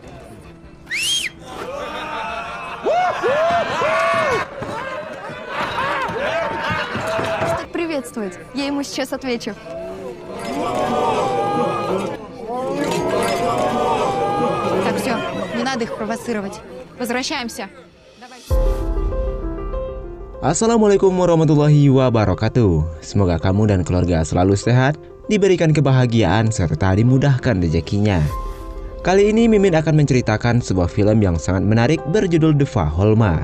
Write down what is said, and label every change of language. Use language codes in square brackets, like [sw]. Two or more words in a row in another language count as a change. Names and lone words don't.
[ru] Приветствовать. Я ему сейчас отвечу. Так, все, не надо их провоцировать. Возвращаемся. [ar] السلام عليكم ورحمة الله وبركاته. [id] Semoga kamu dan keluarga selalu sehat, diberikan kebahagiaan, serta dimudahkan rezekinya. Kali ini Mimin akan menceritakan sebuah film yang sangat menarik berjudul Deva Holma.